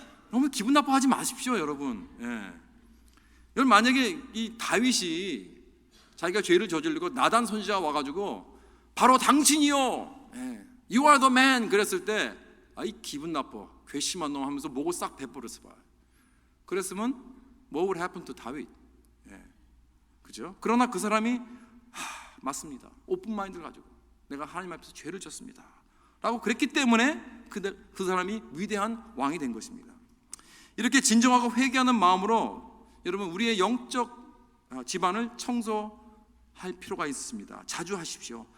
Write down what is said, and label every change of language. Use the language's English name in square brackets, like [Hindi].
[Korean] 너무 기분 나빠하지 마십시오, 여러분. 여러분 만약에 이 다윗이 자기가 죄를 저지르고 나단 선지자가 와가지고 바로 당신이요, [English] You are the man [Korean] 그랬을 때 이 기분 나빠, 괘씸한 놈 하면서 목을 싹 베버렸어 봐요. 그랬으면 [English] what would happen to 다윗? [Korean] 그죠? 그러나 그 사람이 맞습니다. 오픈 마인드를 가지고 내가 하나님 앞에서 죄를 졌습니다 라고 그랬기 때문에 그 사람이 위대한 왕이 된 것입니다. 이렇게 진정하고 회개하는 마음으로 여러분 우리의 영적 집안을 청소할 필요가 있습니다. 자주 하십시오.